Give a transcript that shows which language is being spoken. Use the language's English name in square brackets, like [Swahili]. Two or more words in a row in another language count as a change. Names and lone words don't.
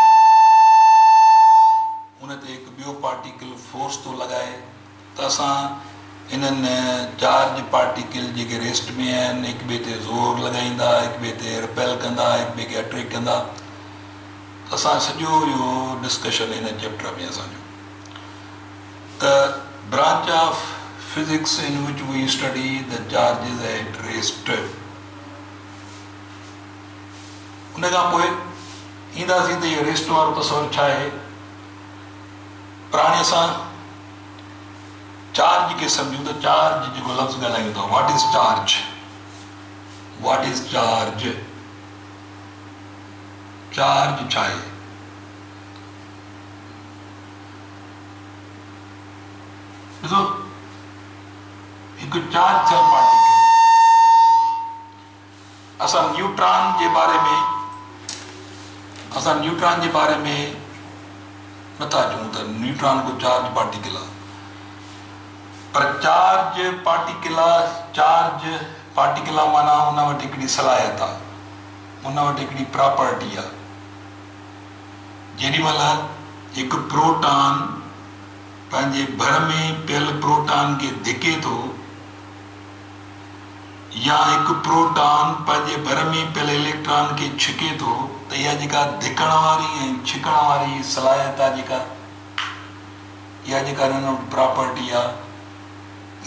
[Sindhi] में उन ते हिकु ॿियो पार्टिकल फोर्स थो लॻाए त असां इन्हनि [English] charge particle [Sindhi] जेके रेस्ट में आहिनि हिकु ॿिए ते ज़ोर लॻाईंदा हिकु ॿिए ते रिपेल कंदा हिकु ॿिए खे अट्रैक्ट कंदा त असां सॼो इहो डिस्कशन हिन चैप्टर में असांजो त [English] branch of physics in which we study the charges at rest [Sindhi] उन खां पोइ ईंदासीं त इहो रेस्ट वारो तसवुरु छा आहे पर हाणे असां चार्ज खे सम्झूं त चार्ज जेको लफ़्ज़ ॻाल्हायूं था [English] what is charge [Sindhi] चार्ज छा आहे ॾिसो हिकु चार्ज थियल पार्टिकल असां न्यूट्रॉन जे बारे में नथा चऊं त न्यूट्रॉन को [English] charge particle [Sindhi] आहे पर [English] charge particle [Sindhi] आहे माना हुन वटि हिकिड़ी सलाहियत आहे हुन वटि हिकिड़ी प्रॉपर्टी आहे जेॾी महिल हिकु प्रोटॉन पंहिंजे भर में पियल प्रोटॉन खे धिके थो या हिकु प्रोटॉन पंहिंजे भर में पियल इलेक्ट्रॉन खे छिके थो त इहा जेका धिकण वारी ऐं छिकण वारी सलाहियत आहे इहा जेका हिन वटि प्रॉपर्टी आहे